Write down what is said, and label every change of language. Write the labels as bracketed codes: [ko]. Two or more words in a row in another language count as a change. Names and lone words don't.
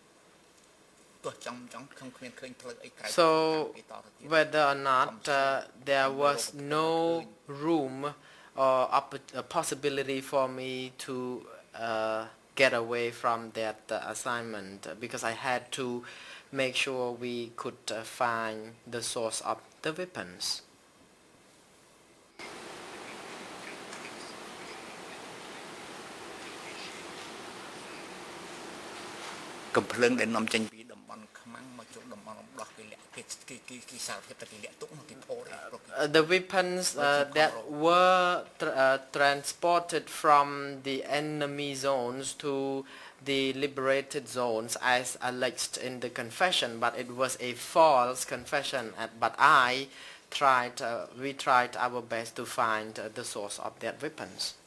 [en] So whether or not there was no room or a possibility for me to get away from that assignment, because I had to make sure we could find the source of the weapons. [km] កំភ្លើងដែលនាំចេញពីតំបន់ខ្មាំងមកចូលតំបន់រំដោះគេលាក់គេសារភាពតែគេលាក់ទុកនោះគេផោរ [en] The weapons that were transported from the enemy zones to the liberated zones as alleged in the confession, but it was a false confession, but we tried our best to find the source of that weapons.